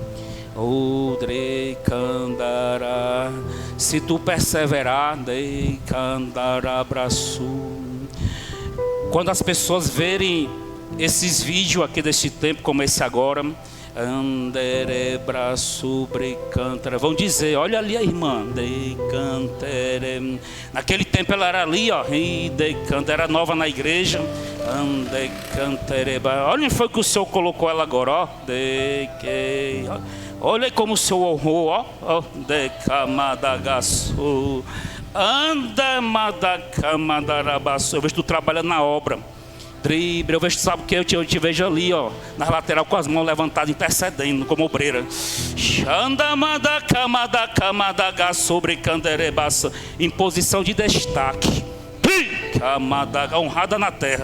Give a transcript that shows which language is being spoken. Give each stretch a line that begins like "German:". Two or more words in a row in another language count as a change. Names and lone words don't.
Portuguese: Se tu perseverar, quando as pessoas verem esses vídeos aqui desse tempo, como esse agora, andere braço brecantara, vão dizer, olha ali a irmã, de cantere. Naquele tempo ela era ali, ó, e de cantere, era nova na igreja, ande cantere. Olha onde foi que o Senhor colocou ela agora, ó, de que, olha como o Senhor honrou, ó, de camadagaçu, anda madacamadaраbaçu. Eu vejo tu trabalhando na obra. Eu vejo, sabe o que? Eu te vejo ali, ó, na lateral com as mãos levantadas, intercedendo como obreira. Em posição de destaque. Honrada na terra.